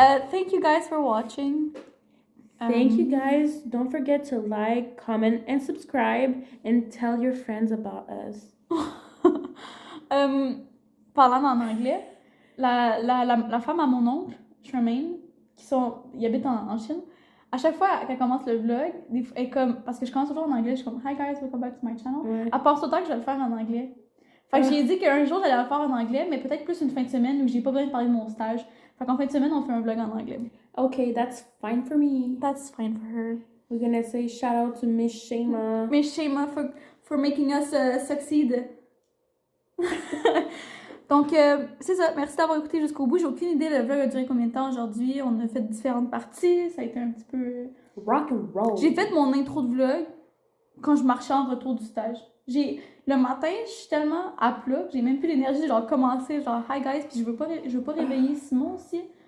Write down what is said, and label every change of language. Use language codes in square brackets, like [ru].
[en] Thank you guys for watching. Thank you guys. Don't forget to like, comment, and subscribe, and tell your friends about us. [fr] Parlant en anglais, la femme à mon oncle, Charmaine, ils habitent en Chine, à chaque fois qu'elle commence le vlog, elle est comme, parce que je commence toujours en anglais, je suis comme [en] Hi guys, welcome back to my channel. [fr] Ouais. Elle pense autant que je vais le faire en anglais. Fait que j'ai dit qu'un jour j'allais le faire en anglais, mais peut-être plus une fin de semaine où j'ai pas besoin de parler de mon stage. Fait qu'en fin de semaine, on fait un vlog en anglais. [en] Okay, that's fine for me. That's fine for her. We're gonna say shout out to Miss Shema. Miss Shema for making us succeed. [fr] Donc, c'est ça. Merci d'avoir écouté jusqu'au bout. J'ai aucune idée, le vlog a duré combien de temps aujourd'hui. On a fait différentes parties. Ça a été un petit peu... [en] Rock and roll. [fr] J'ai fait mon intro de vlog quand je marchais en retour du stage. Le matin, je suis tellement à plat que j'ai même plus l'énergie de genre commencer, genre [en] hi guys, [fr] puis je veux pas réveiller Simon aussi.